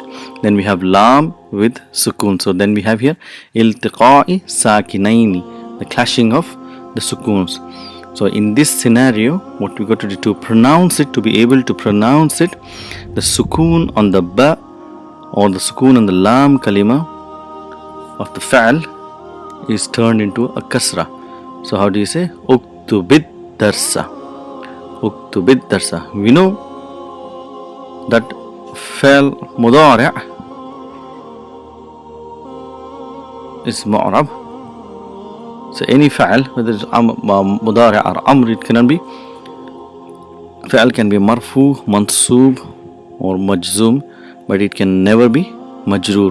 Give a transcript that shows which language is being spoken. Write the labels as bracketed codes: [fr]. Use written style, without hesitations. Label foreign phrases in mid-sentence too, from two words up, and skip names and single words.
[en] Then we have lam with sukoon. So then we have here [ar] التقاء الساكنين, [en] the clashing of the sukoons. So in this scenario, what we got to do to pronounce it, to be able to pronounce it, the sukoon on the ba or the sukoon on the lam kalima of the fa'al is turned into a kasra. So how do you say? [ar] اكتب الدرس. اكتب الدرس. [en] We know that [ar] فعل مضارع' [en] is mu'rab. So any fa'al, whether it's mudari' or amr, it cannot be. Fa'al can be marfu, mansoob or majzoom, but it can never be majroor.